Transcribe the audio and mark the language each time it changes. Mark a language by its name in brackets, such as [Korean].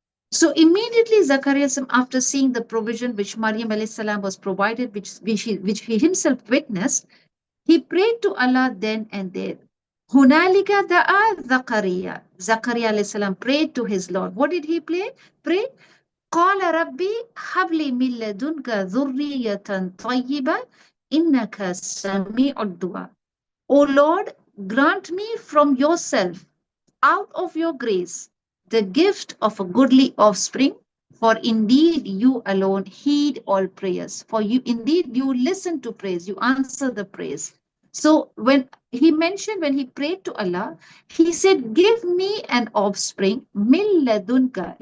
[English] So immediately Zacharias, after seeing the provision which Maryam alayhi salam was provided, which he himself witnessed, he prayed to Allah then and there. [Arabic] Hunalika da'a Zakaria. [English] Zakaria alayhi salam prayed to his Lord. What did he pray? [Arabic] قال ربي هب لي من لدنك ذرية طيبة إنك سميع الدعاء. [English] O Lord, grant me from yourself, out of your grace, the gift of a goodly offspring, for indeed you alone heed all prayers. For you, indeed, you listen to praise, you answer the praise. So when he prayed to Allah, he said, give me an offspring, [Arabic] min ladunka.